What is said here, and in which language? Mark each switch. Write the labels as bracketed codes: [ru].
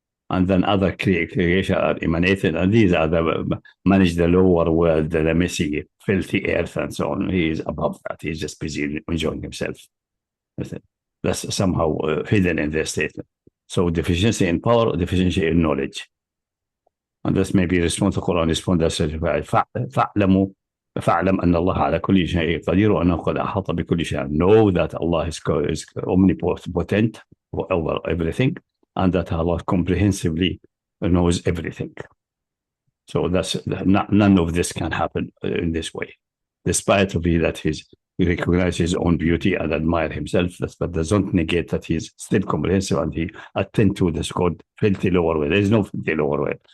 [en] And then other creation are emanated, and these are the manage the lower world, the messy, filthy earth, and so on. He is above that. He's just busy enjoying himself. That's somehow hidden in their statement. So deficiency in power, deficiency in knowledge. And this may be response to Quran response [ar] فاعلم أن الله على كل شيء قدير وأنه قد أحاط بكل شيء. [en] Know that Allah is omnipotent over everything, and that Allah comprehensively knows everything. So that's none of this can happen in this way, despite of that he recognizes his own beauty and admire himself, but doesn't negate that he's still comprehensive and he attend to this called filthy lower way. There is no filthy lower way.